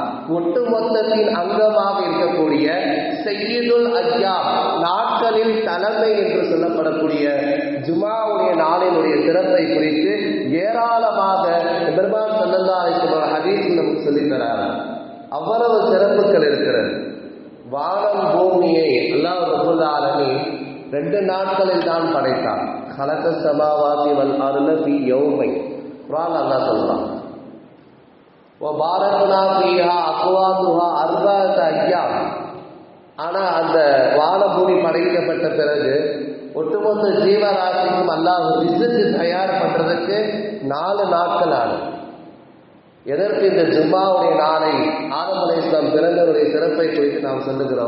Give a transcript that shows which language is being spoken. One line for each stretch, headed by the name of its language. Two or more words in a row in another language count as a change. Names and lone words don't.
Tamil: ஒட்டுமொத்தத்தின் அங்கமாக இருக்கக்கூடிய
Arabic: سيد الأيام,
Tamil: நாட்களில் தலைமை என்று சொல்லப்படக்கூடிய ஜுமாவுடைய நாளினுடைய சிறப்பை குறித்து ஏராளமாக பெருமான்
Arabic: صلى الله عليه وسلم
Tamil: ஹதீஸில் நமக்கு சொல்லித் தரார். அவ்வளவு சிறப்புகள் இருக்கிறது. வானம் பூமியை
Arabic: الله رب العالمين
Tamil: 2 நாட்களில் தான் படைத்தான்.
Arabic: خلق السماوات والارض في يومين.
Tamil: குர்ஆன் அல்லாஹ் சொல்றான்.
Arabic: وباركنا فيها اقواتها 4 ايام.
Tamil: ஆனா அந்த வானபூமி படைக்கப்பட்ட பிறகு ஒட்டுமொத்த ஜீவராசிக்கும் அல்லாஹ் ரிஸ்க் தயார் பண்றதுக்கு 4 நாட்கள் ஆகும். எதற்கு இந்த ஜும்மாவுடைய நாளை ஆதம் அலைஹிஸ்ஸலாம் பிறந்தவருடைய சிறப்பை குறித்து நாம் சொல்லுகிறோம்.